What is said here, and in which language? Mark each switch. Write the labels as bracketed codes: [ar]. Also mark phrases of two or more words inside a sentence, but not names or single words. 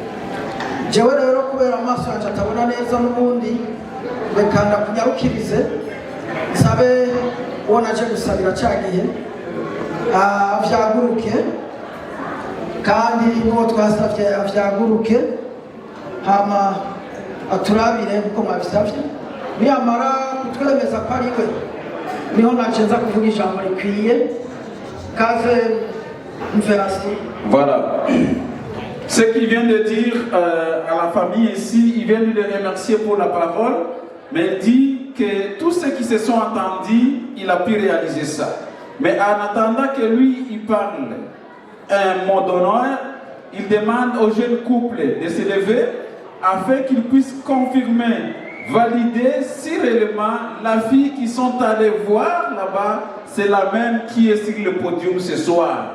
[rn] Jewe rero kubera amaso yanje atabona neza n'ubundi, reka ndakunyarukirize nsabe uwo naje gusabira cya gihe avyaguruke kandi n'uwo twasavye avyaguruke hama aturabire kuko mwabisavye niyamara kutwemeza ko ari we niho naje nza kuvuga ijambo rikwiye kaze mferasi. [fr] Voilà. Ce qu'il vient de dire à la famille ici, il vient de les remercier pour la parole, mais il dit que tous ceux qui se sont entendus, il a pu réaliser ça. Mais en attendant que lui, il parle un mot d'honneur, il demande aux jeunes couples de se lever afin qu'ils puissent confirmer, valider si réellement la fille qui sont allés voir là-bas, c'est la même qui est sur le podium ce soir.